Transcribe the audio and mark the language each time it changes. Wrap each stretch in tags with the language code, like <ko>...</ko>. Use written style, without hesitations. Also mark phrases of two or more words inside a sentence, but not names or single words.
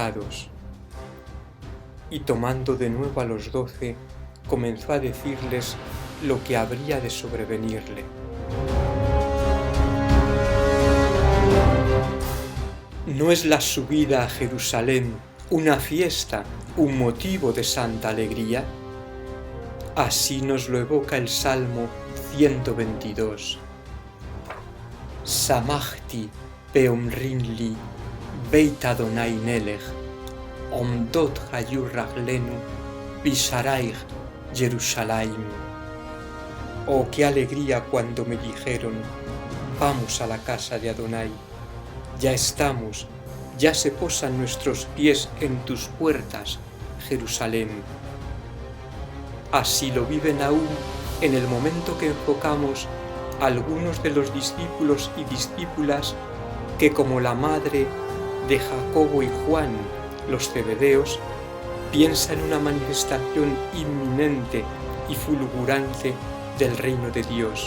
<es>Y tomando de nuevo a los 12, comenzó a decirles lo que habría de sobrevenirle. ¿No es la subida a Jerusalén una fiesta, un motivo de santa alegría? Así nos lo evoca el Salmo 122.</es> <he>שמחתי באומרים לי בית אדוני מלך, עמדות היו רגלינו בשעריך ירושלים.</he> <es>Oh, qué alegría cuando me dijeron, vamos a la casa de Adonai. Ya estamos, ya se posan nuestros pies en tus puertas, Jerusalén. Así lo viven aún en el momento que enfocamos algunos de los discípulos y discípulas que, como la madre de Jacobo y Juan, los Zebedeos, piensan en una manifestación inminente y fulgurante del reino de Dios.</es>